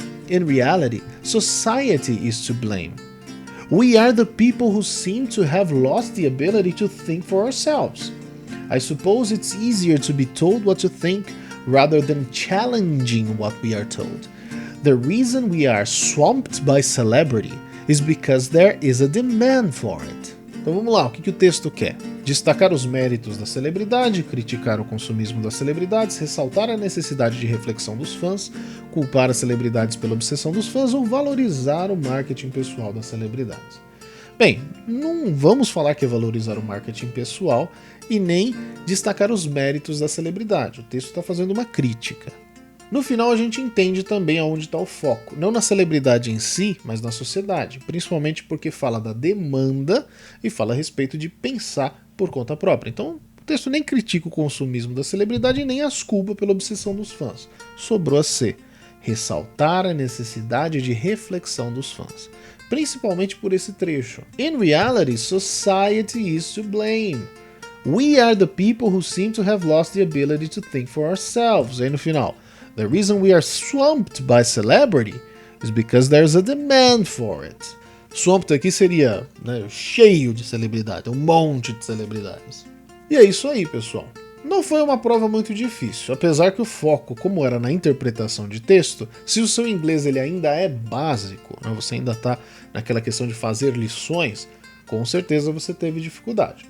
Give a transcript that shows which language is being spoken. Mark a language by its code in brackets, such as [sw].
[en] In reality, society is to blame. We are the people who seem to have lost the ability to think for ourselves. I suppose it's easier to be told what to think rather than challenging what we are told. The reason we are swamped by celebrity is because there is a demand for it. [pt] Então vamos lá, o que o texto quer? Destacar os méritos da celebridade, criticar o consumismo das celebridades, ressaltar a necessidade de reflexão dos fãs, culpar as celebridades pela obsessão dos fãs ou valorizar o marketing pessoal das celebridades. Bem, não vamos falar que é valorizar o marketing pessoal e nem destacar os méritos da celebridade. O texto está fazendo uma crítica. No final a gente entende também aonde está o foco, não na celebridade em si, mas na sociedade, principalmente porque fala da demanda e fala a respeito de pensar por conta própria. Então o texto nem critica o consumismo da celebridade e nem as culpa pela obsessão dos fãs. Sobrou a ser ressaltar a necessidade de reflexão dos fãs, principalmente por esse trecho. [en] In reality, society is to blame. We are the people who seem to have lost the ability to think for ourselves. [pt] Aí no final, [en] the reason we are swamped by celebrity is because there's a demand for it. [pt] Swamped aqui seria, né, cheio de celebridade, um monte de celebridades. E é isso aí, pessoal. Não foi uma prova muito difícil, apesar que o foco, como era na interpretação de texto, se o seu inglês ele ainda é básico, né, você ainda está naquela questão de fazer lições, com certeza você teve dificuldade.